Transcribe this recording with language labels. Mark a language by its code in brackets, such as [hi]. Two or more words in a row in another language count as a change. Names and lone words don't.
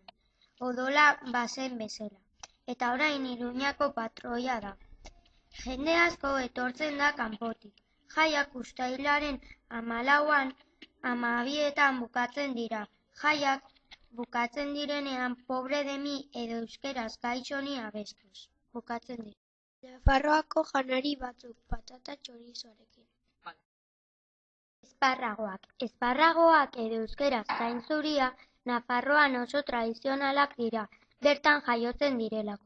[eu] Odola bazen bezala. Eta orain Iruñako patroia da. Jende asko etortzen da kanpotik. Jaiak uztailaren 14an 12etan bukatzen dira. Jaiak Bukatzen direnean [es] pobre de mi [eu] edo euskeraz gaixo ni abestuz. Bukatzen dira. Nafarroako janari batzuk, patata txorizoarekin. Esparragoak edo euskeraz gain zuria Nafarroan oso tradizionalak dira, bertan jaiotzen direlako.